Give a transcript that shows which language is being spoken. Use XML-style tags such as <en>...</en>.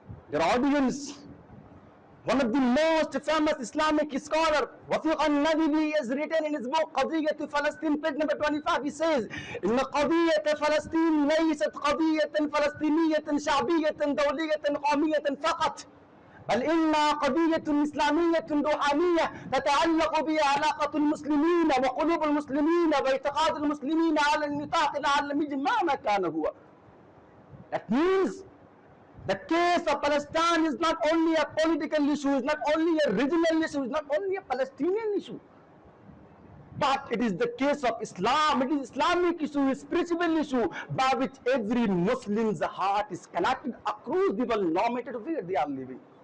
<en>Their audience, one of the most famous Islamic scholars, Wafiq al-Nadibi, has written in his book, Qadiyyat Palestine, page number 25, he says,</en> <ar>إن قضية فلسطين ليست قضية فلسطينية شعبية دولية قومية فقط. بل إنها قضية إسلامية روحانية تتعلق بها علاقة المسلمين وقلوب المسلمين واعتقاد المسلمين على النطاق العالمي مهما كان هو.</ar> <en>That means the case of Palestine is not only a political issue, is not only a regional issue, is not only a Palestinian issue, but it is the case of Islam. It is Islamic issue, a spiritual issue by which every Muslim's heart is connected across the world, no matter where they are living.</en>